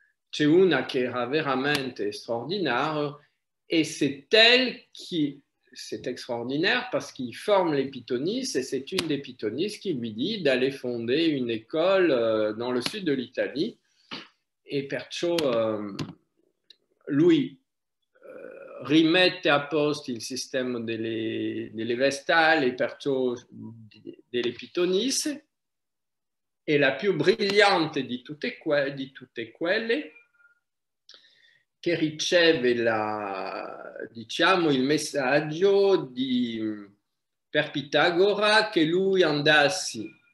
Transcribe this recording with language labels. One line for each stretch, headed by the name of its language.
Italian: C'è una che era veramente straordinaria,
French: et c'est elle qui, c'est extraordinaire parce qu'il forme les Pitonistes et c'est une des Pitonistes qui lui dit d'aller fonder une école dans le sud de l'Italie.
Italian: E perciò lui rimette a posto il sistema delle vestali e perciò delle Pitonisse, e la più brillante di tutte quelle che riceve diciamo, il messaggio per Pitagora che lui andassi